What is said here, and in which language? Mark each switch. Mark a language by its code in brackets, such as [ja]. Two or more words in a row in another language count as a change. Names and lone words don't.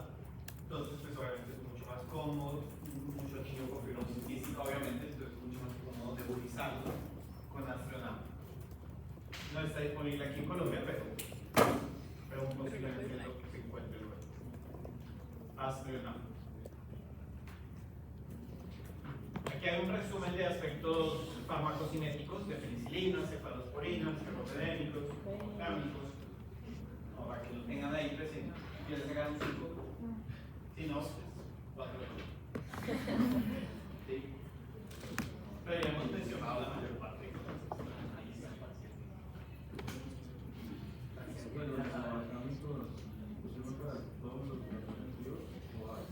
[es] Entonces, pues obviamente es mucho más cómodo, mucho niño con fibrosis quística, obviamente, entonces es mucho más cómodo nebulizarlo con Aztreonam. No está disponible aquí en Colombia, pero posiblemente es lo que se encuentre luego. Aztreonam. Aquí hay un resumen de aspectos farmacocinéticos de penicilinas, cefalosporinas, ferropedénicos, hemocámicos, para que lo tengan ahí presente. Y les sacan un 5. Si no, pues 4. ¿Sí? Pero ya hemos mencionado la mayor parte de cosas. Bueno, los anabámicos sirven para todos los tratamientos o hay.